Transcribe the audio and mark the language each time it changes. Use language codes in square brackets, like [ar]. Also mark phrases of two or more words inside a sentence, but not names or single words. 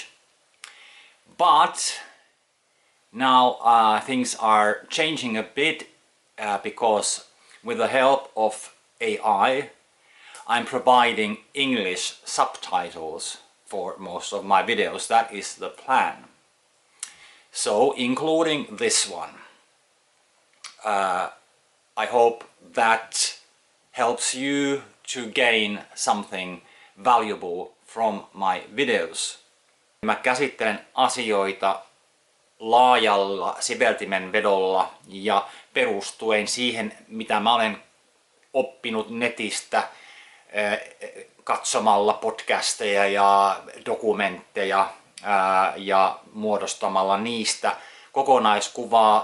[en] But now things are changing a bit because with the help of AI, I'm providing English subtitles for most of my videos. That is the plan. So, including this one. I hope that helps you to gain something valuable from my videos. [fi] Mä käsittelen asioita laajalla siveltimen vedolla ja perustuen siihen, mitä mä olen oppinut netistä katsomalla podcasteja ja dokumentteja ja muodostamalla niistä kokonaiskuvaa.